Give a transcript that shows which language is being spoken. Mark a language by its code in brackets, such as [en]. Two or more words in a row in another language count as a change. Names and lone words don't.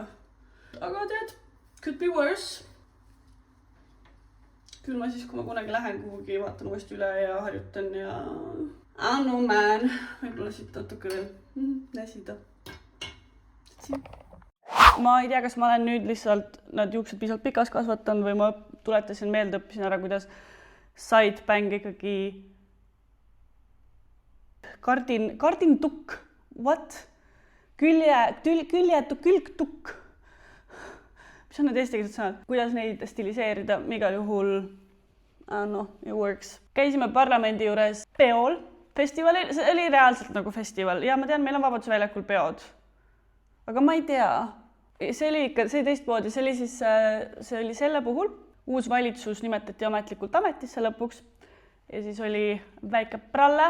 [et] Aga tead, [en] could be worse. [et] Küll ma siis, kui ma kunagi lähen kuhugi, vaatan uuesti üle ja harjutan ja... [en] I don't know, man. [et] Võib-olla siit natuke veel näsida. Ma ei tea, kas ma olen nüüd lihtsalt nad juuksed piisavalt pikas kasvatanud või ma tuletasin meelde, õppisin ära, kuidas [en] side bang [et] ikkagi kardintukk. What? Külgtukk. Mis on need eestikeelsed sõnad? Kuidas neid stiliseerida? Igal juhul, [en] it works. [et] Käisime parlamendi juures peol. Festivalil, see oli reaalselt nagu festival. Ja ma tean, meil on Vabaduse väljakul peod. Aga ma ei tea. See oli teistmoodi. See oli selle puhul. Uus valitsus nimetati ametlikult ametisse lõpuks. Ja siis oli väike pralle.